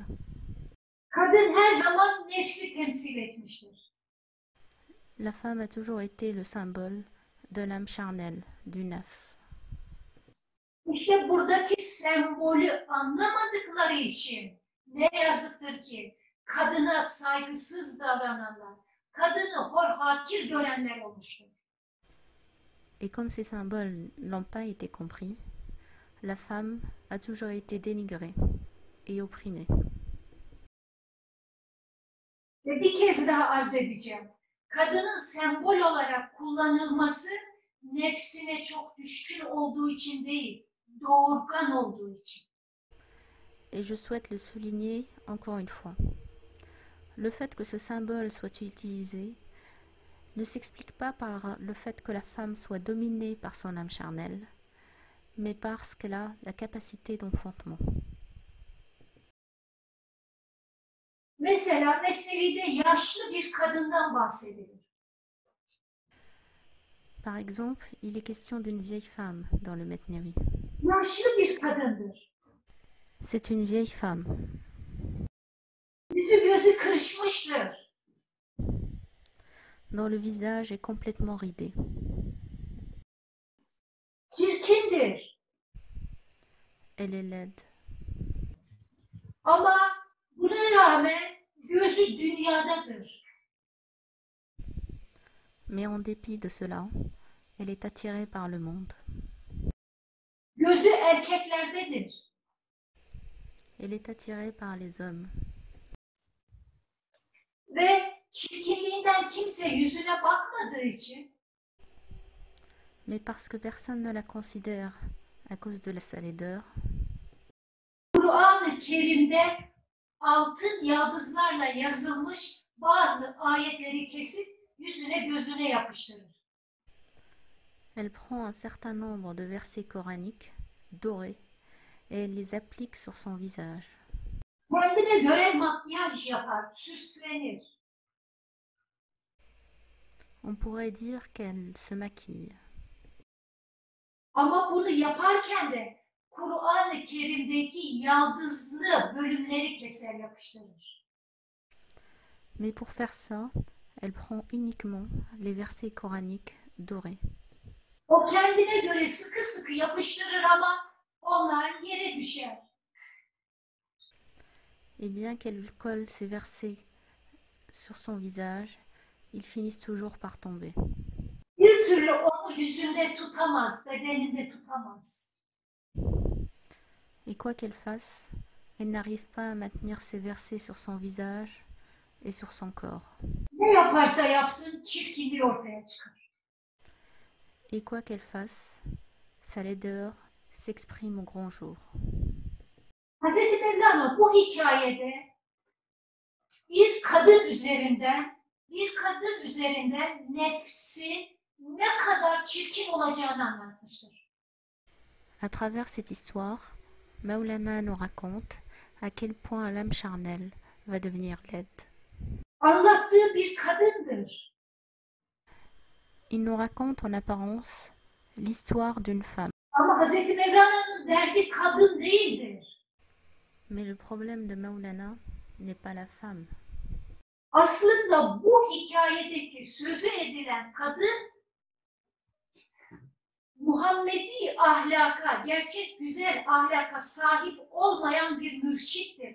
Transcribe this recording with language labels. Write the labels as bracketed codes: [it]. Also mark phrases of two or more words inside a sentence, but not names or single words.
[tr] Kadın her zaman nefsi temsil etmiştir. [fr] La femme a toujours été le symbole de l'âme charnelle, du nafs. [tr] İşte buradaki sembolü anlamadıkları için ne yazıktır ki kadına saygısız davrananlar, kadını hor hakir görenler olmuştur. [fr] Et comme ces symboles n'ont pas été compris, la femme a toujours été dénigrée et opprimée. [tr] Ve bir kez daha arz edeceğim. Kadının sembol olarak kullanılması nefsine çok düşkün olduğu için değil, doğurgan olduğu için. [fr] Et je souhaite le souligner encore une fois. Le fait que ce symbole soit utilisé ne s'explique pas par le fait que la femme soit dominée par son âme charnelle, mais parce qu'elle a la capacité d'enfantement. [tr] Mesela Mesnevi'de yaşlı bir kadından bahsedilir. [fr] Par exemple, il est question d'une vieille femme dans le Mesnavi. [tr] Yaşlı bir kadındır. [fr] C'est une vieille femme. [tr] Yüzü gözü kırışmıştır. [fr] Dont le visage est complètement ridé. [tr] Çirkindir. [fr] Elle est laide. [tr] Ama buna rağmen gözü dünyadadır. [fr] Mais en dépit de cela, elle est attirée par le monde. [tr] Gözü erkeklerdedir. [fr] Elle est attirée par les hommes. [tr] Ve çirkinliğinden kimse yüzüne bakmadığı için [fr] Mais parce que personne ne la considère à cause de sa laideur, [tr] Kur'an-ı Kerim'de altın yaldızlarla yazılmış bazı ayetleri kesip yüzüne gözüne yapıştırır. [fr] elle prend un certain nombre de versets coraniques dorés et elle les applique sur son visage. [tr] Kendine göre makyaj yapar, süslenir. [fr] On pourrait dire qu'elle se maquille. [tr] Ama bunu yaparken de Kur'an-ı Kerim'deki yaldızlı bölümleri keser yapıştırır. [fr] Mais pour faire ça, elle prend uniquement les versets coraniques dorés. [tr] O kendine göre sıkı sıkı yapıştırır ama onlar yere düşer. [fr] Et bien qu'elle colle ces versets sur son visage, ils finissent toujours par tomber. [tr] Bir türlü onu yüzünde tutamaz, bedeninde tutamaz. [fr] Et quoi qu'elle fasse, elle n'arrive pas à maintenir ces versets sur son visage et sur son corps. [tr] Ne yaparsa yapsın çirkinliği ortaya çıkar. [fr] Et quoi qu'elle fasse, sa laideur s'exprime au grand jour. [tr] Hazreti Mevlana bu hikayede bir kadın üzerinden nefsi ne kadar çirkin olacağını anlatmıştır. [fr] À travers cette histoire, Maulana nous raconte à quel point l'âme charnelle va devenir laide. [tr] Anlattığı bir kadındır. [fr] Il nous raconte en apparence l'histoire d'une femme. [tr] Ama Hz. Mevlana'nın derdi kadın değildir. [fr] Mais le problème de Maulana n'est pas la femme. [tr] Aslında bu hikayedeki sözü edilen kadın Muhammedi ahlaka, gerçek güzel ahlaka sahip olmayan bir mürşittir.